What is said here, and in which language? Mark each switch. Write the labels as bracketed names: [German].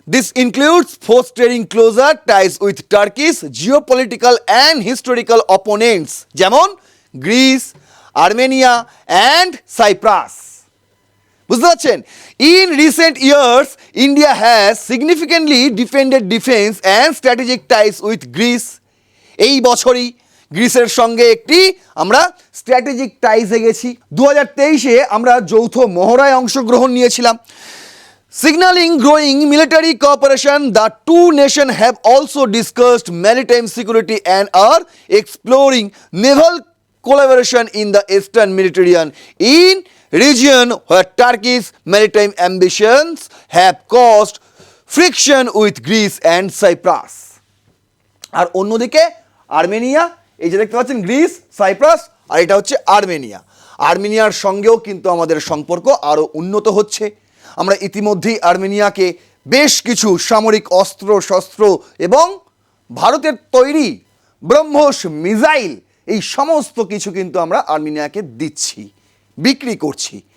[English] This includes fostering closer ties with Turkey's geopolitical and historical opponents [Bangla] যেমন [English] Greece, Armenia and Cyprus. [Bangla] বুঝতে পারছেন? [English] In recent years, India has significantly defended defense and strategic ties with Greece. [Bangla] এই বছরই গ্রিসের সঙ্গে একটি আমরা strategic টাইজে গেছি। 2023-এ আমরা যৌথ মহড়ায় অংশগ্রহণ নিয়েছিলাম। [English] Signaling growing military cooperation, the two nations have also discussed maritime security and are exploring naval collaboration in the Eastern Mediterranean, in region where Turkey's maritime ambitions have caused friction with Greece and Cyprus. [Bangla] আর অন্যদিকে Armenia, এই যে দেখতে পাচ্ছেন Greece, cypress, আর এটা হচ্ছে Armenia. আর্মেনিয়ার সঙ্গেও কিন্তু আমাদের সম্পর্ক আরও উন্নত হচ্ছে। আমরা ইতিমধ্যেই আর্মেনিয়াকে বেশ কিছু সামরিক অস্ত্র শস্ত্র এবং ভারতের তৈরি ব্রহ্মোস মিসাইল, এই সমস্ত কিছু কিন্তু আমরা আর্মেনিয়াকে দিচ্ছি, বিক্রি করছি।